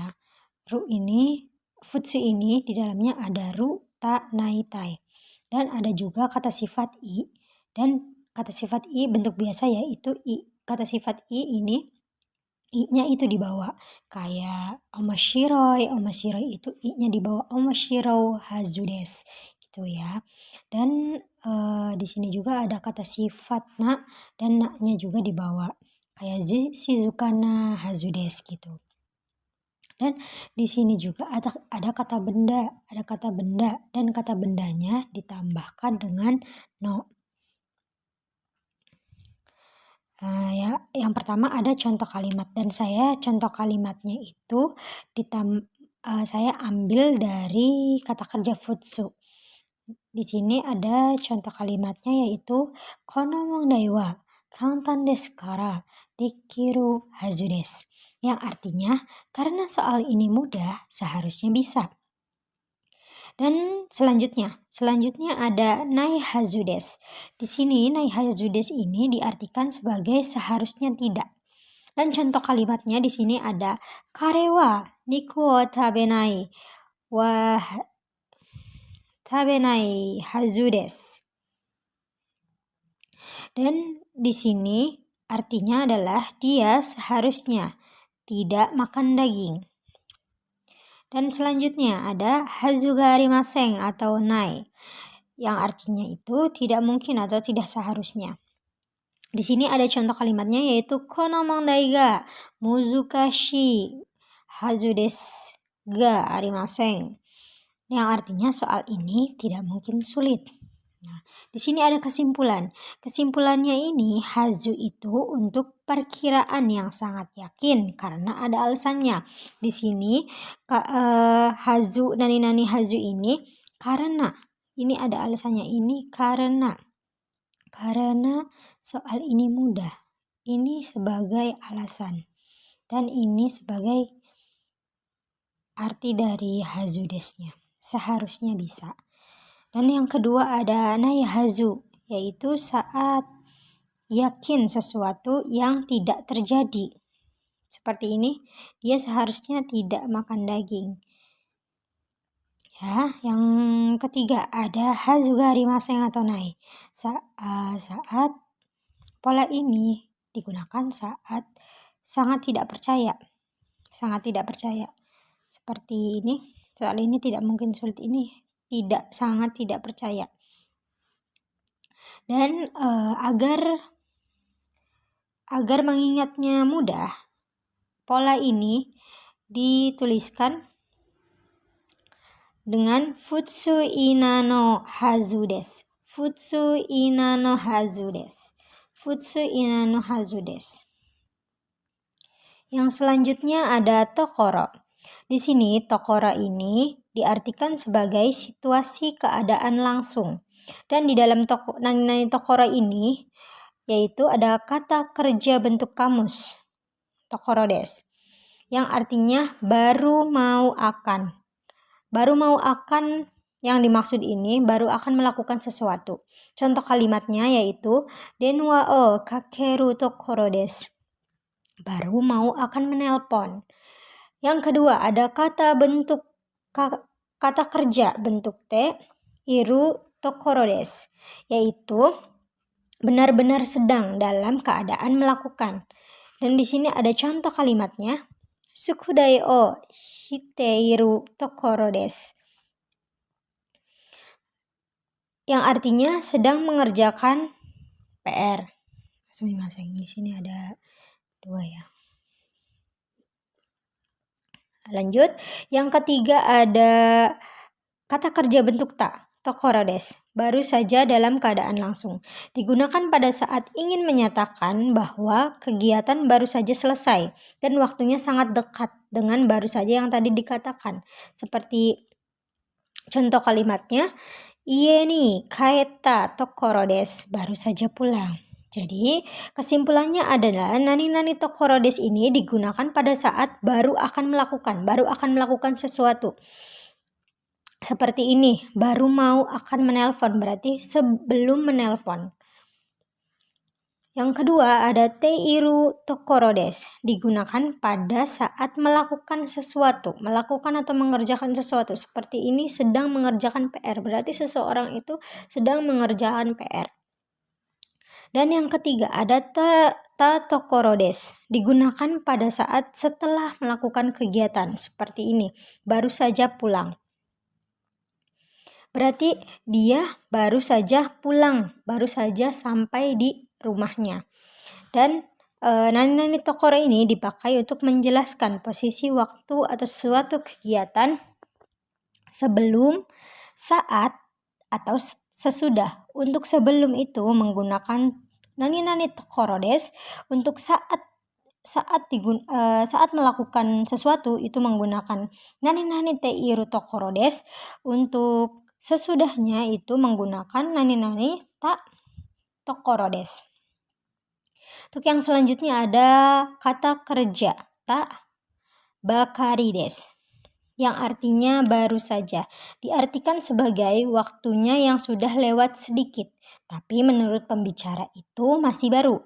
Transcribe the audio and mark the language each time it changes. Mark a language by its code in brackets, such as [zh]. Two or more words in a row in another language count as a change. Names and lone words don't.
[id] Ru ini futsu ini di dalamnya ada ru, ta, nai, tai. Dan ada juga kata sifat i, dan kata sifat i bentuk biasa yaitu i. Kata sifat i ini i-nya itu dibawa kayak omashiroi itu i-nya dibawa [ja] おもしろうはずです [id] gitu ya. Dan di sini juga ada kata sifat na dan na-nya juga dibawa kayak [ja] しずかなはずです [id] gitu. Dan di sini juga ada kata benda, dan kata bendanya ditambahkan dengan no. Yang pertama ada contoh kalimat, dan saya contoh kalimatnya itu saya ambil dari kata kerja futsu. Di sini ada contoh kalimatnya yaitu [ja] この問題は簡単ですからできるはずです. [id] Yang artinya karena soal ini mudah seharusnya bisa. Dan selanjutnya ada [ja] ないはずです. [id] Di sini [ja] ないはずです [id] ini diartikan sebagai seharusnya tidak. Dan contoh kalimatnya di sini ada [ja] 彼は肉を食べないはずです. [id] Dan di sini artinya adalah dia seharusnya tidak makan daging. Dan selanjutnya ada [ja] はずがありません [id] atau nai, yang artinya itu tidak mungkin atau tidak seharusnya. Di sini ada contoh kalimatnya yaitu [ja] この問題が難しはずですがありません, [id] yang artinya soal ini tidak mungkin sulit. Nah, di sini ada kesimpulan. Kesimpulannya ini hazu itu untuk perkiraan yang sangat yakin karena ada alasannya. Di sini [ja] はずなにはず [id] ini karena ini ada alasannya, ini karena soal ini mudah. Ini sebagai alasan dan ini sebagai arti dari hazu desnya. Seharusnya bisa. Dan yang kedua ada [ja] ないはず, [id] yaitu saat yakin sesuatu yang tidak terjadi. Seperti ini, dia seharusnya tidak makan daging. Ya, yang ketiga ada [ja] はずがありません [id] atau nai. Saat pola ini digunakan saat sangat tidak percaya. Seperti ini, soal ini tidak mungkin sulit, ini sangat tidak percaya. Dan agar mengingatnya mudah, pola ini dituliskan dengan [ja] 普通イナのはずです. 普通イナのはずです. [id] Yang selanjutnya ada tokoro. Di sini tokoro ini diartikan sebagai situasi keadaan langsung. Dan di dalam [ja] なにところ [id] ini yaitu ada kata kerja bentuk kamus [ja] ところです, [id] yang artinya baru mau akan yang dimaksud ini baru akan melakukan sesuatu. Contoh kalimatnya yaitu [ja] 電話をかけるところです, [id] baru mau akan menelpon. Yang kedua ada kata kerja bentuk [ja] ているところです, [id] yaitu benar-benar sedang dalam keadaan melakukan. Dan di sini ada contoh kalimatnya [ja] すくだいをしているところです, [id] yang artinya sedang mengerjakan PR. Di sini ada 2 ya. Lanjut, yang ketiga ada kata kerja bentuk ta. [ja] ところです. [id] Baru saja dalam keadaan langsung. Digunakan pada saat ingin menyatakan bahwa kegiatan baru saja selesai dan waktunya sangat dekat dengan baru saja yang tadi dikatakan. Seperti contoh kalimatnya, [ja] 家に帰たところです. [id] Baru saja pulang. Jadi, kesimpulannya adalah [ja] なになにところです [id] ini digunakan pada saat baru akan melakukan sesuatu. Seperti ini, baru mau akan menelpon, berarti sebelum menelpon. Yang kedua ada [ja] ているところです, [id] digunakan pada saat melakukan sesuatu, melakukan atau mengerjakan sesuatu. Seperti ini sedang mengerjakan PR, berarti seseorang itu sedang mengerjakan PR. Dan yang ketiga ada [ja] たところです, [id] digunakan pada saat setelah melakukan kegiatan. Seperti ini, baru saja pulang. Berarti dia baru saja pulang, baru saja sampai di rumahnya. Dan [ja] なになにところ [id] ini dipakai untuk menjelaskan posisi waktu atau suatu kegiatan sebelum, saat, atau sesudah. Untuk sebelum itu menggunakan [ja] なになにところです, [id] untuk saat melakukan sesuatu itu menggunakan [ja] なになにているところです. [id] Untuk sesudahnya itu menggunakan [ja] なになにたところです. [id] Untuk yang selanjutnya ada kata kerja [ja] たばかりです, [id] yang artinya baru saja. Diartikan sebagai waktunya yang sudah lewat sedikit, tapi menurut pembicara itu masih baru.